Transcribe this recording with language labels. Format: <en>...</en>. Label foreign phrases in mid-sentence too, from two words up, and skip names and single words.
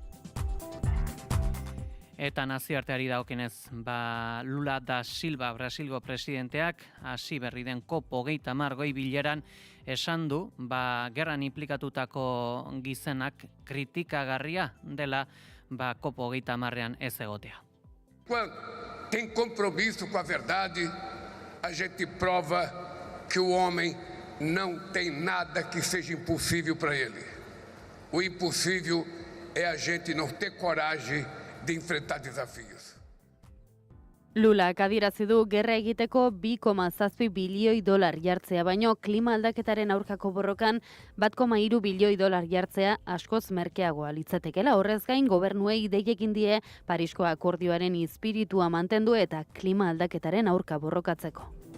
<eu>Eta nazioarteari dagokienez, Lula da Silva Brasilgo presidenteak hasi berri den COP30 goi bileran esan du, gerran implikatutako gizenak kritikagarria dela COP30ean ez egotea.</eu> <pt>Quando tem compromisso com a verdade, a gente prova que o homem não tem nada que seja impossível para ele. O impossível é a gente não ter coragem de enfrentar desafíos.</pt> <eu>Lulak adierazi du gerra egiteko 2,7 bilioi dolar jartzea, baino klima aldaketaren aurkako borrokan 1,3 bilioi dolar jartzea askoz merkeagoa litzatekeela. Horrez gain gobernuei dei egin die Parisko akordioaren izpiritua mantendu eta klima aldaketaren aurka borrokatzeko.</eu>